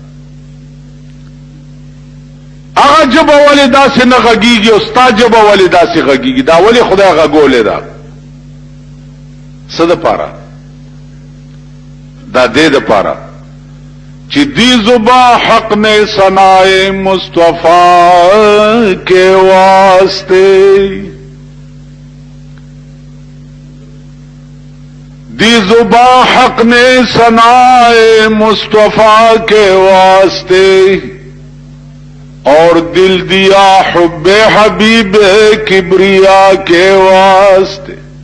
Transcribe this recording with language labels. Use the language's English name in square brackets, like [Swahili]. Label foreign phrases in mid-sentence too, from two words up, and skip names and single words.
[Pashto] هغه جبه ولې داسې نه غږیږي او ستا جبه ولې داسې غږیږي؟ دا ولې خدای غږولې ده؟ څه ده پاره؟ دا دې ده پاره چې [Urdu] دی زبا حق نے ثنائے مصطفیٰ کے واسطے، دی زبا حق نے ثنائے مصطفیٰ کے واسطے، اور دل دیا حب حبیب کبریا کے واسطے.